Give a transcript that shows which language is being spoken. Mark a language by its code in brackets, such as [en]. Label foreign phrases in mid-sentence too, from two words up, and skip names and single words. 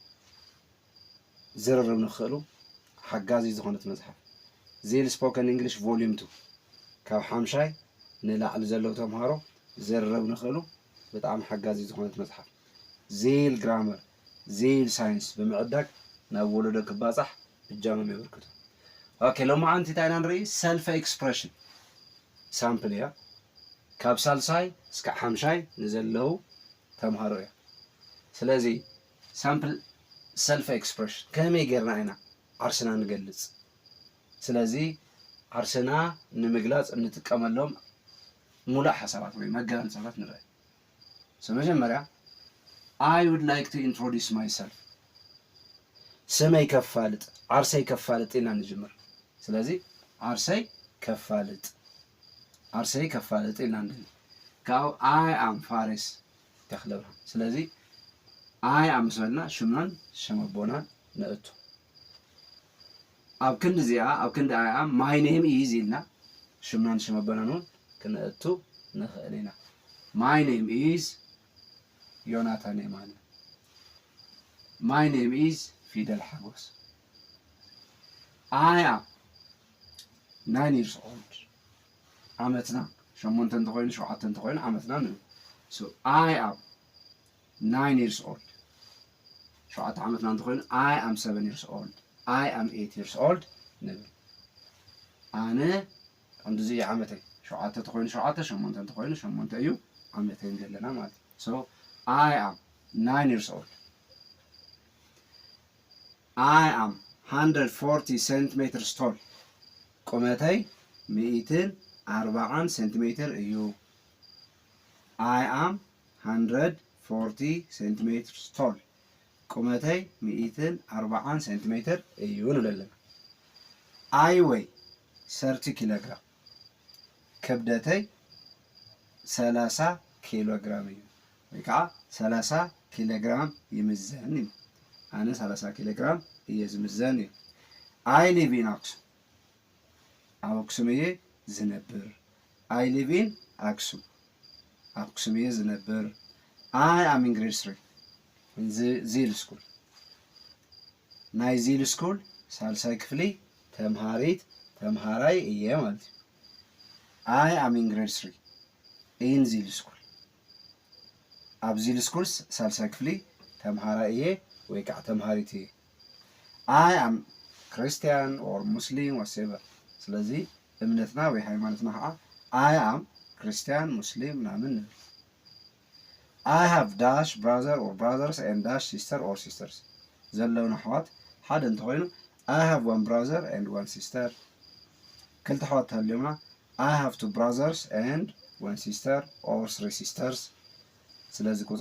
[ti] ዝርርብ ንኽእሉ ሓጋዚ ዝኾነት መጽሐፍ ዚል ስፖከን እንግሊሽ ቮሊዩም 2 ካብ 50 ንላዕሊ ዘለው ተምሃሮ ዝርርብ ንኽእሉ በጣም ሓጋዚ ዝኾነት መጽሐፍ ዚል ግራመር ዚል ሳይንስ በመዕዳግ ናብ ወለዶ ክባጻሕ እጃመም ይበርክቱ ኦኬ ሎማ አንቲ ታይና ንርኢ [en] self expression sample [ti] ያ ካብ ሳልሳይ እስከ 50 ንዘለው ተምሃሮ ያ ስለዚ [en] sample self expression [ti] ከመይ ጌርና ኢና ዓርስና ንገልጽ ስለዚ ዓርስና ንምግላጽ እንጥቀመሎም ሙሉእ ሓሳባት ወይ መገለጻታት ንርኢ መጀመሪያ [en] I would like to introduce myself [ti] ስመይ ከፋልጥ ዓርሰይ ከፋልጥ ኢና ንጅምር ስለዚ ዓርሰይ ከፋልጥ ኢና ንብል ካው [en] I am Faris [ti] ተኽለብራ ስለዚ [en] I am [ti] ስበልና ሽምናን ሸመቦናን ንእቱ ኣብ ክንዲ እዚኣ ኣብ ክንዲ [en] I am my name is [ti] ኢልና ሽምናን ሸመቦናን ክንእቱ ንኽእል ኢና [en] my name is [ti] ዮናታን የማነ [en] my name is [ti] ፊደል ሓጎስ [en] I am 9 years old [ti] ዓመትና 8 እንተኮይኑ 7 እንተኮይኑ ዓመትና ንብል [en] so I am 9 years old [ti] 7 ዓመትና እንተኮይኑ [en] I am 7 years old I am 8 years old [ti] ንብል ኣነ እንደዚ ዓመተይ 7 እንተኮይኑ 7 8 እንተኮይኑ 8 እዩ ዓመተይ ዘለና ማለት [en] so I am 9 years old I am 140 centimeters tall [ti] ቁመተይ 140 centimeter እዩ [en] I am 140 centimeters tall ቁመተይ [ti] 140 centimeter እዩ ንብለና [en] I weigh 30 kilogram [ti] ክብደተይ 30 ኪሎግራም እዩ ወይ ከዓ 30 ኪሎግራም ይምዘን እዩ ኣነ 30 ኪሎግራም እየዝምዘን እዩ [en] I live in Aksum [ti] ኣብ ኣክሱም እየ ዝነብር [en] I live in Aksum [ti] ኣክሱም እየ ዝነብር [en] I am in grade 3 in [ti] ዚል ስኩል ናይ ዚል ስኩል ሳልሳይ ክፍሊ ተምሃራይ እየ ማለት እዩ [en] I am in grade 3 in [ti] ዚል ስኩል ኣብ ዚል ስኩል ሳልሳይ ክፍሊ ተምሃራይ እየ ወይ ከዓ ተምሃሪት እየ [en] I am Christian or Muslim whatever [ti] ስለዚ እምነትና ወይ ሃይማኖትና ከዓ [en] I am Christian Muslim [ti] ምናምን [en] I have dash brother or brothers and dash sister or sisters [ti] ዘለውና ኣሕዋት ሓደ እንተኮይኑ [en] I have one brother and one sister [ti] ክልተ ኣሕዋት ተሃልዮምና [en] I have two brothers and one sister or three sisters [ti] ስለዚ ቁጥሪ